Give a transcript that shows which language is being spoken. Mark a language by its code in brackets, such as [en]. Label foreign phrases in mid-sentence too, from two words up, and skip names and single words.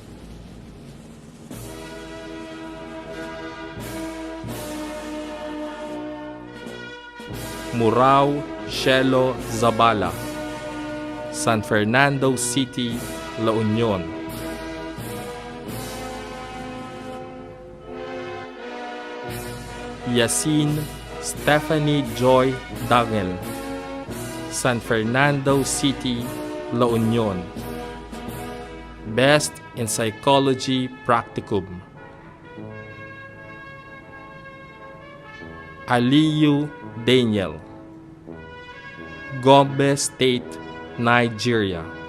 [en] Murao Shelo Zabala, San Fernando City, La Union. Yasin Stephanie Joy Dangel, San Fernando City, La Union. Best in Psychology Practicum. Aliyu Daniel, Gombe State, Nigeria.